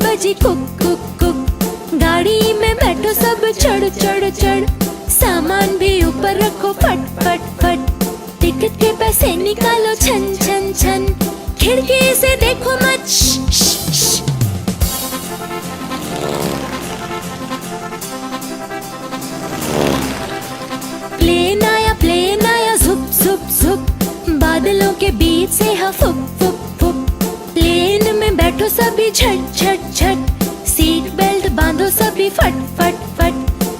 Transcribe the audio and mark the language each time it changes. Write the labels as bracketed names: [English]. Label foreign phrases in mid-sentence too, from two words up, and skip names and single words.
[Hindi] बोली कुक कुक कुक। गाड़ी में बैठो सब चढ़ चढ़ चढ़, सामान भी ऊपर रखो फट फट फट। टिकट के पैसे निकालो छन छन छन, खिड़की से देखो मत श श श। प्लेन आया झुप झुप झुप, बादलों के बीच से फुक फुक फुक। प्लेन में बैठो सभी झट झट झट, [English] seat belt [Hindi] बांधो सभी फट फट फट।